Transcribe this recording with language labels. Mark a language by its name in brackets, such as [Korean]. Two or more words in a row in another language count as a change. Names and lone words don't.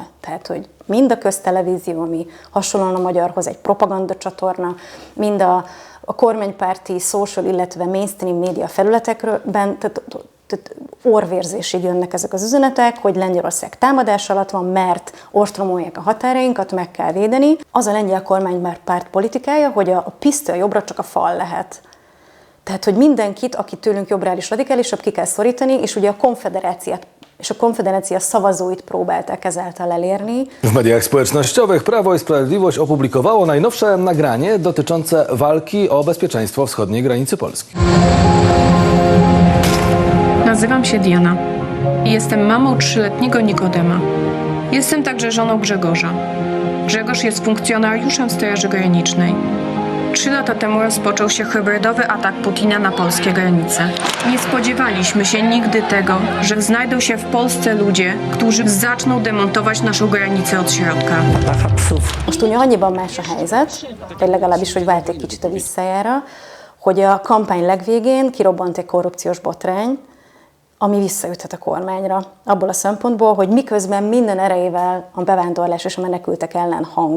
[Hungarian] Tehát, hogy mind a köztelevízió, ami hasonlóan a magyarhoz egy propagandacsatorna, mind a kormánypárti social, illetve mainstream média felületekben, tehát orvérzésig jönnek ezek az üzenetek, hogy Lengyelország támadás alatt van, mert ostromolják a határainkat, meg kell védeni. Az a lengyel kormány már pártpolitikája, hogy a PiS-től jobbra csak a fal lehet. Tehát, hogy mindenkit, aki tőlünk jobbra és radikálisabb, ki kell szorítani, és ugye a konfederácia szavazóit próbálták ezáltal elérni. [Polish] W mediach społecznościowych Prawo i Sprawiedliwość opublikowało najnowsze nagranie dotyczące walki o bezpieczeństwo wschodniej granicy Polski. Nazywam się Diana i jestem mamą 3-letniego Nikodema. Jestem także żoną Grzegorza. Grzegorz jest funkcjonariuszem Straży Granicznej. 3 lata temu rozpoczął się hybrydowy atak Putina na polskie granice. Nie spodziewaliśmy się nigdy tego, że znajdą się w Polsce ludzie, którzy zaczną demontować naszą granicę od środka. [Hungarian] Most ugye annyiban más a helyzet, vagy legalábbis, hogy vált egy kicsit a visszajára, hogy a kampány legvégén kirobbant egy korrupciós botrány, ami visszaüthet a kormányra. Abból a szempontból, hogy miközben minden erejével a bevándorlás és a menekültek ellen hangol